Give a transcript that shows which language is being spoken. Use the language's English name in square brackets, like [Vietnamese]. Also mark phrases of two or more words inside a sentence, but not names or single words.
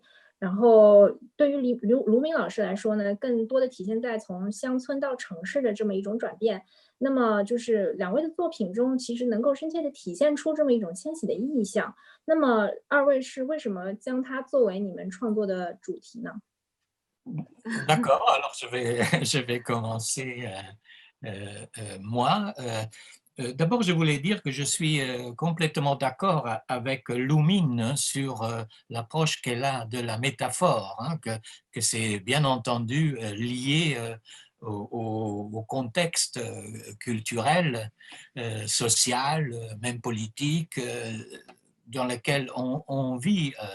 [Chinese] 然后对于卢明老师来说呢，更多的体现在从乡村到城市的这么一种转变。那么就是两位的作品中，其实能够深切的体现出这么一种迁徙的意象。那么二位是为什么将它作为你们创作的主题呢？ [French] D'accord, alors je vais commencer moi. D'abord, je voulais dire que je suis complètement d'accord avec Lumine sur l'approche qu'elle a de la métaphore, hein, que c'est bien entendu lié au contexte culturel, social, même politique, dans lequel on vit.